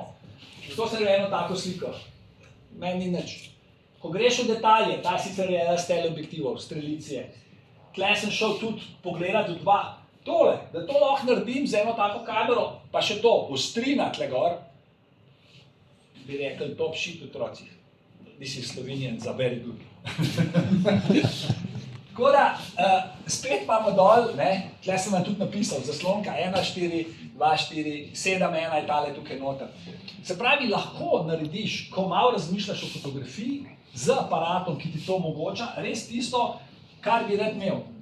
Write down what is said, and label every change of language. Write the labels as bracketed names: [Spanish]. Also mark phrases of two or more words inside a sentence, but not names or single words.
[Slovenian] To se gre eno tako sliko. Meni ni nič. Ko greš v detalje, ta sicer je s teleobjektivov, strelicije. Tle sem šel tudi pogledati v dva. Tole, da to lahko naredim z eno tako kamero, pa še to, ostrina tle gor, bi rekli [English] top shit [Slovenian] otroci. [English] This is Slovenians are very good. [Slovenian] Tako da, spet imamo dol, ne, tle sem vam tudi napisal, zaslonka 1, 4, 2, 4, 7, 1 je tale tukaj noter. Se pravi, lahko narediš, ko malo razmišljaš o fotografiji, z aparatom, ki ti to omogoča, res tisto, kar bi rad imel.